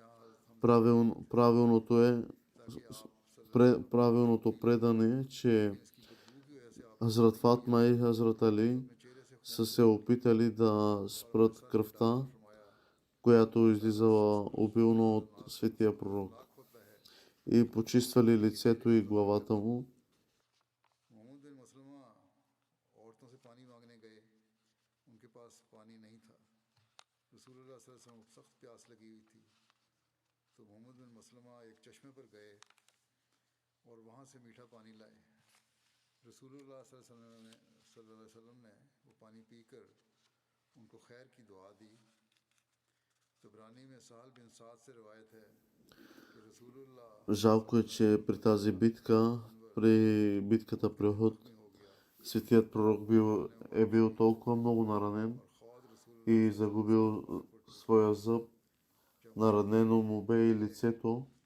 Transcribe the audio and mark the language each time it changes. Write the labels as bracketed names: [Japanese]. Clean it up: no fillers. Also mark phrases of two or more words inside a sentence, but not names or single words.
[Bulgarian] Правилното предане е, че Хазрат Фатма и Хазрат Али са се опитали да спрат кръвта, която излизала обилно от светия пророк, и почиствали лицето и главата му. [Urdu] اور وہاں سے میٹھا پانی لائے. रसूलुल्लाह [Arabic] صلى الله عليه وسلم [Urdu] نے وہ پانی پی کر ان کو خیر کی دعا دی. طبرانی میں سہل بن سعد سے روایت ہے کہ رسول اللہ [Bulgarian] Жалко е, че при тази битка, при битката при Ухуд, светият пророк е бил толкова много наранен и загубил своя зъб. Наранено му бе и лицето.